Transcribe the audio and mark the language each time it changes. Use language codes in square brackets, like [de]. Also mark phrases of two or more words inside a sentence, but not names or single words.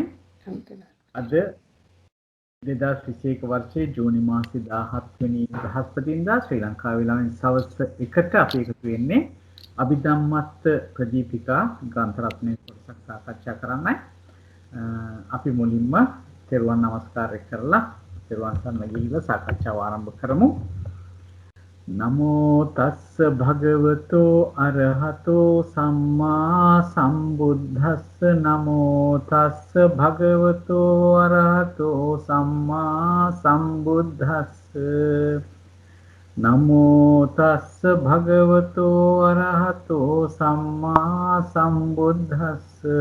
[si] අද 2021 වර්ෂයේ ජූනි මාසයේ 17 වෙනි බ්‍රහස්පතින්දා ශ්‍රී ලංකාවේ ළමින් සවස් 1ට අපි එකතු වෙන්නේ අභිධම්මත් ප්‍රදීපිකා ග්‍රන්ථ රත්නයේ කොටසක් සාකච්ඡා කරන්නයි. අපි මුලින්ම තෙරුවන් නමස්කාර කරලා තෙරුවන් සරණ ගිහිල්ලා සාකච්ඡාව ආරම්භ කරමු. [pi] නමෝ තස්ස භගවතෝ අරහතෝ සම්මා සම්බුද්දස්ස නමෝ තස්ස භගවතෝ අරහතෝ සම්මා සම්බුද්දස්ස නමෝ තස්ස භගවතෝ අරහතෝ සම්මා සම්බුද්දස්ස